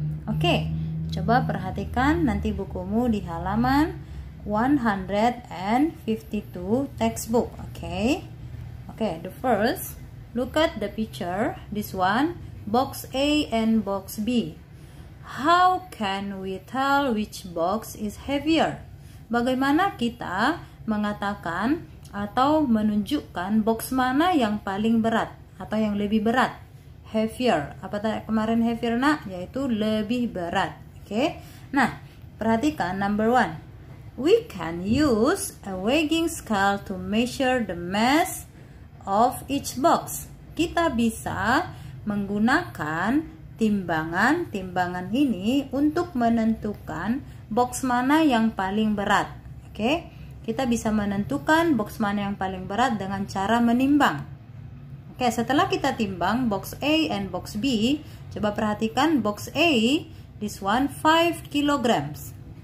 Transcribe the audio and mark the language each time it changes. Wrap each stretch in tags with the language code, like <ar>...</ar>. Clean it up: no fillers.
<id>Oke, coba perhatikan nanti bukumu di halaman 152 textbook.</id> <en>Oke, the first, look at the picture. This one, box A and box B. How can we tell which box is heavier?</en> <id>Bagaimana kita mengatakan atau menunjukkan box mana yang paling berat atau yang lebih berat? Heavier. Apa kemarin heavier nak? Yaitu lebih berat. Oke. Nah, perhatikan number 1.</id> <en>We can use a weighing scale to measure the mass of each box.</en> <id>Kita bisa menggunakan timbangan ini untuk menentukan box mana yang paling berat. Oke, kita bisa menentukan box mana yang paling berat dengan cara menimbang. Oke, setelah kita timbang box A and box B, coba perhatikan box A,</id> <en>this one 5 kilograms.</en>